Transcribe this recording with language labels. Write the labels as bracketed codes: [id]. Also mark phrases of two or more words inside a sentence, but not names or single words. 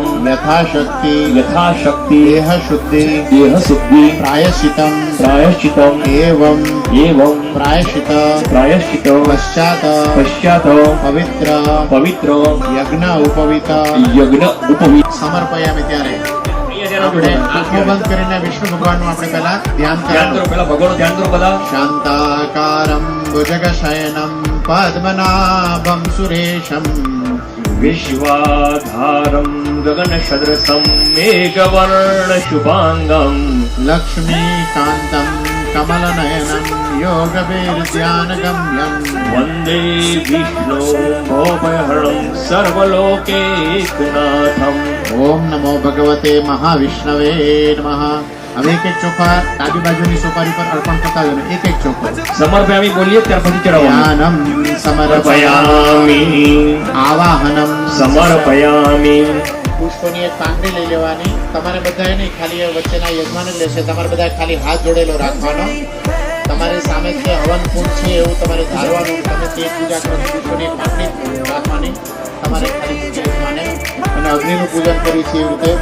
[sa] यथाशक्ति यथाशक्ति देह शुद्धि देह शुद्धि प्रायश्चितम प्रायश्चितम एवं एवं प्रायश्चित प्रायश्चित पश्चात पश्चात पवित्र पवित्र यज्ञ उपवित यज्ञ उपवित [gu] समर्पयामी त्यारे આપણે આંખો બંધ કરીને વિષ્ણુ ભગવાનનું આપણે પહેલા ધ્યાન કરો. પહેલા ભગવાનનું ધ્યાન કરો બધા. [sa] શાંતાકારમ ભુજગશયનમ પદ્મનાભમ સુરેશમ विश्वाधारं गगनसदृशं मेघवर्ण शुभांगं लक्ष्मीकान्तं कमलनयनं योगवीर्ध्यानगम्यं वन्दे विष्णु भवभयहरणं सर्वलोकैकनाथम्. ओम नमो भगवते महाविष्णवे नमः. [gu] હવે એક એક ચોખા ડાબી બાજુની સોપારી પર અર્પણ કરતા જજો. એક એક ચોખો [hi] समर्पयामी बोलिए [gu] ત્યાર પછી ચડાવવાનું. [sa] ध्यानं समर्पयामि आवाहनं समर्पयामि. [gu] પુષ્પોની એક પાંખડી લઈ લેવાની. તમારે બધાએ નહીં, ખાલી વચ્ચેના યજમાન જ લેશે. તમારે બધાએ ખાલી હાથ જોડેલો રાખવાનો. તમારી સામે જે હવન કુંડ છે એવું તમારે ધારવાનું. તમે તે પૂજા કરો. પુષ્પોની એક પાંખડી રાખવાની. તમારે ખાલી યજમાને અને અગ્નિનું પૂજન કરી છે એવી રીતે.